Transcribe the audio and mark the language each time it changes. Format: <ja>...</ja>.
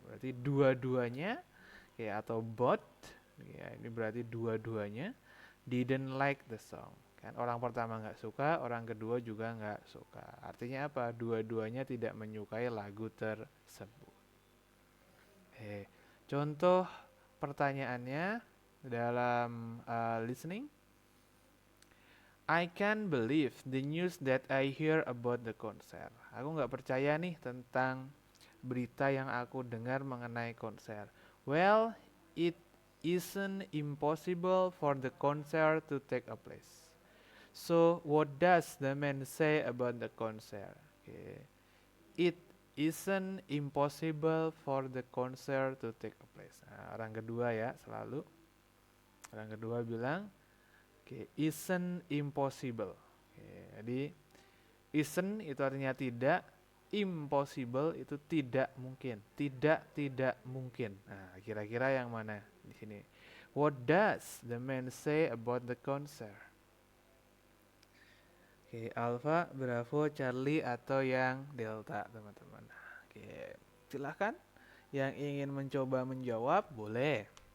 <id>Berarti dua-duanya, ya, atau both, ya, ini berarti dua-duanya</id> <en>didn't like the song.</en> <id>Kan orang pertama nggak suka, orang kedua juga nggak suka. Artinya apa? Dua-duanya tidak menyukai lagu tersebut. Contoh pertanyaannya dalam listening.</id> <en>I can't believe the news that I hear about the concert.</en> <id>Aku nggak percaya nih tentang berita yang aku dengar mengenai konser.</id> <en>Well, it isn't impossible for the concert to take a place. So, what does the man say about the concert? Okay. It isn't impossible for the concert to take a place.</en> <id>Nah, orang kedua ya, selalu. Orang kedua bilang,</id> <en>isn't impossible.</en> <id>Jadi, isn't itu artinya tidak, impossible itu tidak mungkin, tidak mungkin. Nah, kira-kira yang mana di sini?</id> <en>What does the man say about the concert?</en> <id>Alpha, Bravo, Charlie atau yang Delta, teman-teman. Silahkan yang ingin mencoba menjawab boleh.</id>